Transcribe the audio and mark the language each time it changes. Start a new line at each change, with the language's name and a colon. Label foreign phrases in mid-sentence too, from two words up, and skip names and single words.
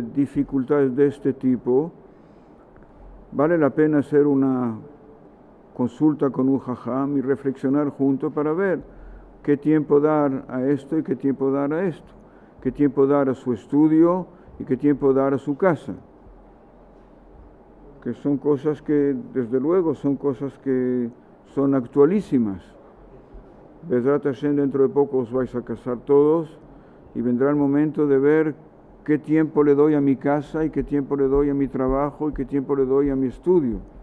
Spanish: dificultades de este tipo, vale la pena hacer una consulta con un jajam y reflexionar juntos para ver qué tiempo dar a esto y qué tiempo dar a esto, qué tiempo dar a su estudio y qué tiempo dar a su casa, que son cosas que, desde luego, son cosas que son actualísimas.
Hebrew: בעזרת השם,
Spanish: dentro de poco os vais a casar todos y vendrá el momento de ver qué tiempo le doy a mi casa y qué tiempo le doy a mi trabajo y qué tiempo le doy a mi estudio.